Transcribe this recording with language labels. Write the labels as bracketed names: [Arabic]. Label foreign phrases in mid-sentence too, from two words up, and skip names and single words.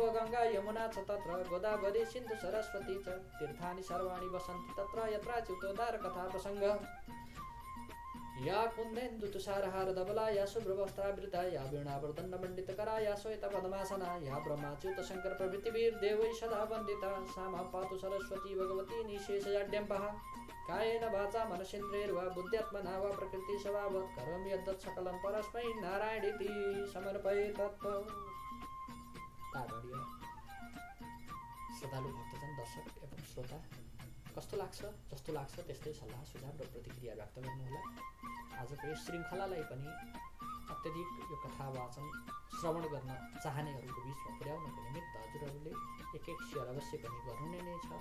[Sanskrit] गंगा यमुना च तत्र गोदावरी सिन्धु सरस्वती च तीर्थानि सर्वाणि वसन्ति तत्र यत्राच्युतोद्धार कथा प्रसंगः या कुन्देन्दु तुषारहार धवला या शुभ्रवस्त्रावृता या वीणावर्धनमण्डितकरा या श्वेतपद्मासना या ब्रह्माच्युत शंकर प्रभृतिभिर्देवैः सदा वन्दिता सा मां पातु सरस्वती भगवती निःशेषजाड्यम्बः कायेन वाचा मनसेन्द्रियैर्वा बुद्ध्यात्मना वा प्रकृतिस्वभावात् करोमि यद्यत् सकलं परस्मै नारायणीति समर्पये तत्। [Nepali] आदरणीय श्रद्धालु भक्तजन दर्शक एवं श्रोता, कस्तो लाग्छ? जस्तो लाग्छ त्यस्तै सल्लाह सुझाव र प्रतिक्रिया व्यक्त गर्नुहोला। आजको यस श्रृङ्खलालाई पनि अत्यधिक यो कथा वाचन श्रवण गर्न चाहनेहरूको बिचमा पुर्याउनको निमित्त हजुरहरूले एक सेयर अवश्य पनि गर्नु नै छ।